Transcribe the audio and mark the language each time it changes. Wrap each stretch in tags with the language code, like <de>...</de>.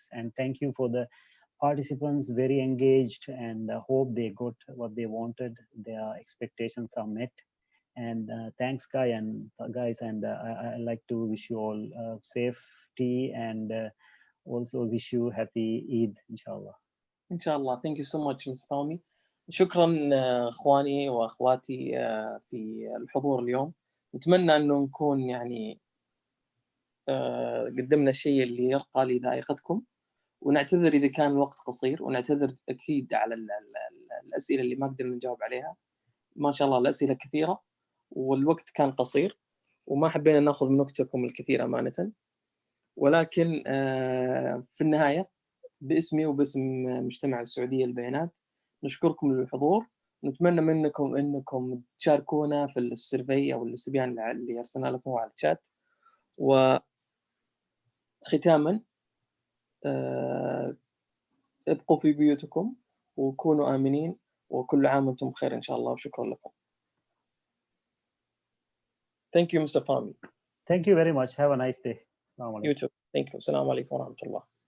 <en>And thank you for the participants, very engaged, and hope they got what they wanted. Their expectations are met. And thanks, guys, and I like to wish you all safety, and also wish you happy Eid, inshallah. Inshallah. Thank you so much, Ms. Fahmy.</en> <ar>شكرا اخواني واخواتي في الحضور اليوم. نتمنى انه نكون يعني قدمنا الشيء اللي يرقى لذائقتكم، ونعتذر اذا كان الوقت قصير، ونعتذر اكيد على الاسئله اللي ما قدرنا نجاوب عليها. ما شاء الله الاسئله كثيره والوقت كان قصير، وما حبينا ناخذ من وقتكم الكثير امانه. ولكن في النهايه باسمي وباسم مجتمع السعوديه البيانات نشكركم للحضور. نتمنى منكم انكم تشاركونا في السيرفي او الاستبيان اللي ارسلنا لكم على الشات. وختاما ابقوا في بيوتكم وكونوا آمنين، وكل عام وانتم بخير إن شاء الله، وشكرا لكم.</ar> <en>Thank you Mr. Fahmy. Thank you very much. Have a nice day. Assalamu alaikum. You too. Thank you.</en> <ar>السلام عليكم ورحمة الله.</ar>